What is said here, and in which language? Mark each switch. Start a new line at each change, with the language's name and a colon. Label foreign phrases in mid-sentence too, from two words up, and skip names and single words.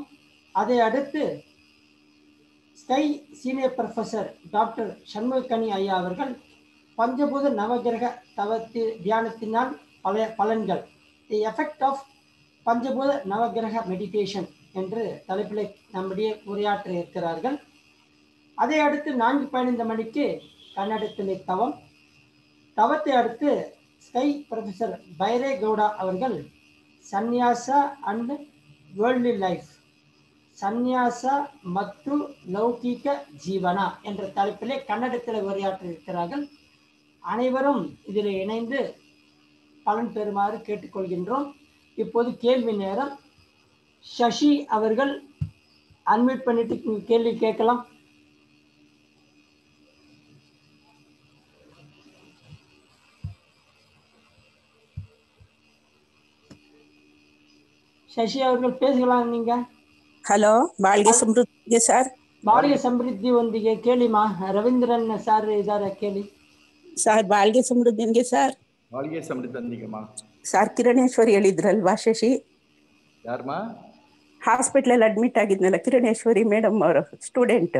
Tamil: அதை அடுத்து ஸ்கை
English: senior professor doctor
Tamil: சண்முகக்கனி ஐயா அவர்கள் பஞ்சபூத நவகிரக தியானத்தினால் பலன்கள்,
English: the effect of
Tamil: பஞ்சபூத நவகிரக மெடிடேஷன் என்று தலைப்பில் நம்முடைய உரையாற்ற இருக்கிறார்கள். அதை அடுத்து 4:15 மணிக்கு கன்னடத்திலே தவம். தவத்தை அடுத்து ஸ்கை ப்ரொஃபஸர் பைரே கவுடா அவர்கள் சந்நியாசா
English: and worldly life,
Tamil: சந்நியாச
Kannada: ಮತ್ತು ಲೌಕಿಕ ಜೀವನ
Tamil: என்ற தலைப்பிலே கன்னடத்தில் உரையாற்ற இருக்கிறார்கள். அனைவரும் இதில் இணைந்து பலன் பெறுமாறு கேட்டுக்கொள்கின்றோம். இப்போது கேள்வி நேரம். சசி அவர்கள் அன்மியூட் பண்ணிட்டு கேள்வி கேட்கலாம். சசி அவர்கள் பேசலாம். நீங்க
Kannada: ಹಲೋ, ಬಾಳ್ಗೆ ಸಮೃದ್ಧಿಗೆ ಸರ್. ಬಾಳ್ಗೆ ಸಮೃದ್ಧಿ ಒಂದಿಗೆ ಕೇಳಿಮಾ. ರವೀಂದ್ರನ್ ಸರ್ ಇದ್ದಾರೆ, ಕೇಳಿ ಸರ್. ಬಾಳ್ಗೆ ಸಮೃದ್ಧಿಗೆ ಸರ್. ಬಾಳ್ಗೆ ಸಮೃದ್ಧಿಗೆಮ್ಮ ಸರ್, ಕಿರಣೇಶ್ವರಿ ಹೇಳಿದ್ರಲ್ವಾ ಶಶಿ? ಯಾರಮ್ಮ? ಹಾಸ್ಪಿಟ್ಲಲ್ಲಿ ಅಡ್ಮಿಟ್ ಆಗಿದ್ನಲ್ಲ, ಕಿರಣೇಶ್ವರಿ ಮೇಡಮ್ ಅವರು ಸ್ಟೂಡೆಂಟ್.